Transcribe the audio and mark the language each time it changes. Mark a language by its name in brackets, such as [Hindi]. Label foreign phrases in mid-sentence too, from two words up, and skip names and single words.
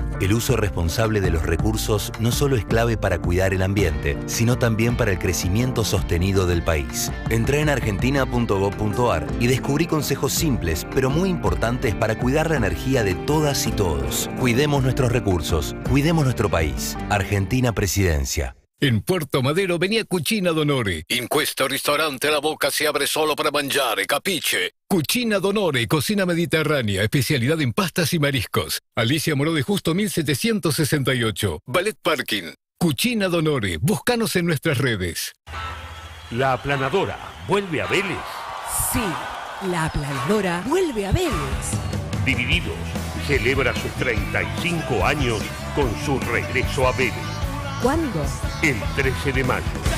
[Spanish] El uso responsable de los recursos no solo es clave para cuidar el ambiente, sino también para el crecimiento sostenido del país. Entrá en argentina.gov.ar y descubrí consejos simples, pero muy importantes para cuidar la energía de todas y todos. Cuidemos nuestros recursos, cuidemos nuestro país. Argentina Presidencia. En Puerto Madero venía Cucina d'Onore. [Italian] In questo ristorante [Spanish] la boca se abre solo para [Italian] mangiare, capiche? [Spanish] Cucina d'Onore, cocina mediterránea, especialidad en pastas y mariscos. Alicia Moró de Justo 1768. Ballet Parking. Cucina d'Onore, búscanos en nuestras redes. La aplanadora vuelve a Vélez. Sí, la aplanadora vuelve a Vélez. Divididos celebra sus 35 años con su regreso a Vélez. ¿Cuándo? El 13 de mayo.